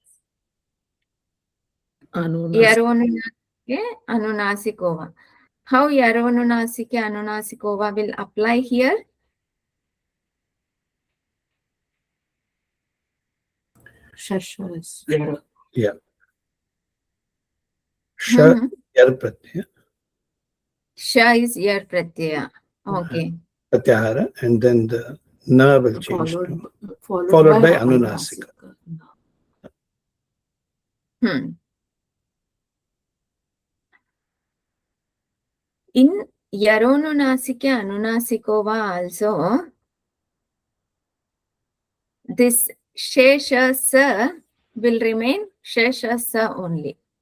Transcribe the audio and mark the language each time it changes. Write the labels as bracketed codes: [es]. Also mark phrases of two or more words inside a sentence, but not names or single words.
[sa] Yaronunasike Anunasikova. [en] How [sa] Yaronunasike Anunasikova [en] will apply here? [sa] Shashas. [en] Yeah. [sa] Sha yar pratyaya. [en] Sha is [sa] Yar Pratyaya. [en] Okay. Pratyahara, and then the na will change to followed by Anunasika. In [sa] Yaronunasike Anunasikova [en] also, this [sa] Shesha Sa [en] will remain [sa] Shesha Sa [en] only.